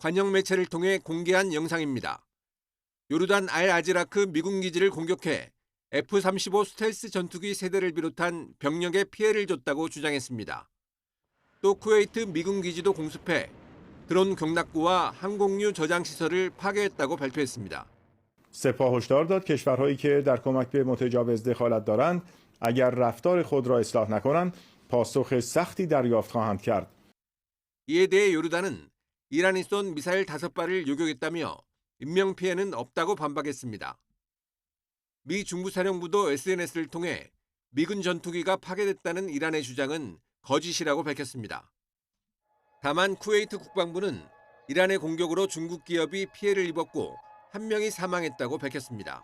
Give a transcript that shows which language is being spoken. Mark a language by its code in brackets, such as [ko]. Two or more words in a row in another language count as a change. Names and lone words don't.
[ko] 관영 매체를 통해 공개한 영상입니다. 요르단 알-아즈라크 미군 기지를 공격해 F-35 스텔스 전투기 세대를 비롯한 병력에 피해를 줬다고 주장했습니다. 또 쿠웨이트 미군 기지도 공습해 드론 경납구와 항공유 저장 시설을 파괴했다고 발표했습니다. [fa] سپاه هشدار داد کشورهایی که در کمک به متجاوز دخالت دارند اگر رفتار خود را اصلاح نکنند پاسخ سختی دریافت خواهند کرد. [ko] 이에 대해 요르단은 이란이 쏜 미사일 5발을 요격했다며 인명피해는 없다고 반박했습니다. 미 중부사령부도 SNS를 통해 미군 전투기가 파괴됐다는 이란의 주장은 거짓이라고 밝혔습니다. 다만 쿠웨이트 국방부는 이란의 공격으로 중국 기업이 피해를 입었고 1명이 사망했다고 밝혔습니다.